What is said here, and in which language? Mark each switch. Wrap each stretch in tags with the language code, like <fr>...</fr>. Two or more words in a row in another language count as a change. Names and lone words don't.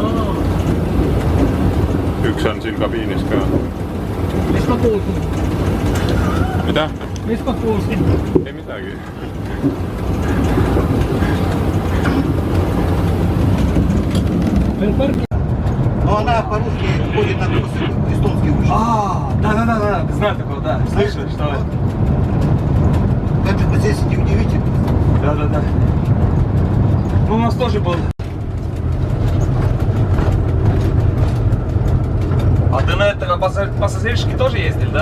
<et>üks on siin kabiinis ka . Mis ma kuulsin? mida ? Mis ma kuulsin? ei midagi . Veel parki.</et> <ru>Но она по-русски ходит на курс эстонский учит. Да, ты знаешь такого, да, слышал, что... Это здесь не удивительно. Да. Ну, у нас тоже был... А ты на этого пассажирский тоже ездил, да?</ru>